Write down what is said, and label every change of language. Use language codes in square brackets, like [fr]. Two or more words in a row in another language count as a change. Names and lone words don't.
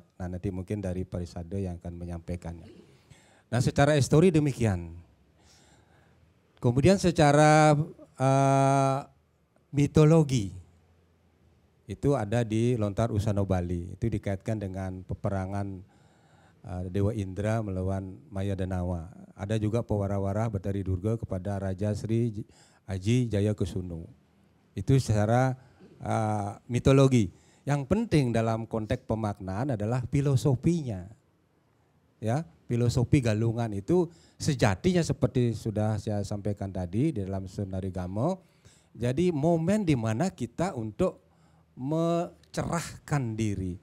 [id] Nah, nanti mungkin dari Parisade yang akan menyampaikannya. Nah, secara histori demikian. Kemudian secara mitologi itu ada di Lontar Usano Bali. Itu dikaitkan dengan peperangan Dewa Indra melawan Maya Danawa. Ada juga pewara-wara Batari Durga kepada Raja Sri Aji Jaya Kusuno. Itu secara mitologi. Yang penting dalam konteks pemaknaan adalah filosofinya. Ya, filosofi Galungan itu sejatinya seperti sudah saya sampaikan tadi di dalam Sunarigamo. Jadi momen di mana kita untuk mencerahkan diri.